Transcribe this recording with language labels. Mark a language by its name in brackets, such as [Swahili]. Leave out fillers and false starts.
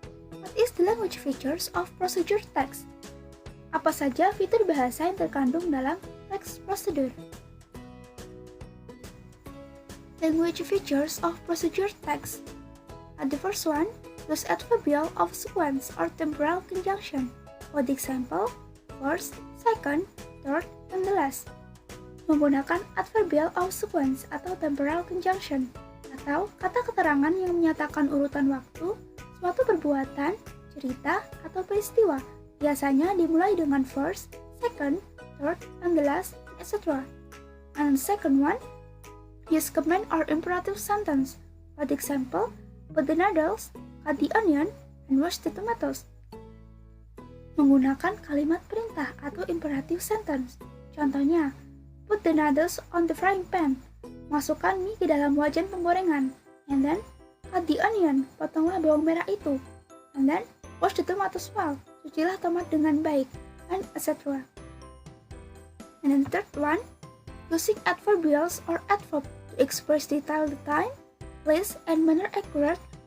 [English] What is the language features of procedure text? [Indonesian] Apa saja fitur bahasa yang terkandung dalam teks prosedur? [English] Language features of procedure text. The first one, use adverbial of sequence or temporal conjunction. For the example, first, second, third, and the last. [Indonesian] Menggunakan adverbial of sequence atau temporal conjunction, atau kata keterangan yang menyatakan urutan waktu, suatu perbuatan, cerita, atau peristiwa. Biasanya dimulai dengan [English] first, second, third, and the last, etc. And the second one, use command or imperative sentence. For example, put the noodles, cut the onion, and wash the tomatoes. [Indonesian] Menggunakan kalimat perintah atau imperative sentence. Contohnya, [English] put the noodles on the frying pan. [Indonesian] Masukkan mie ke dalam wajan penggorengan. [English] And then, cut the onion, [Indonesian] potonglah bawang merah itu. [English] And then, wash the tomatoes well. [Indonesian] Cucilah tomat dengan baik, [English] and etc. And then the third one, using adverbials or adverb to express detail the time, place, and manner accurate.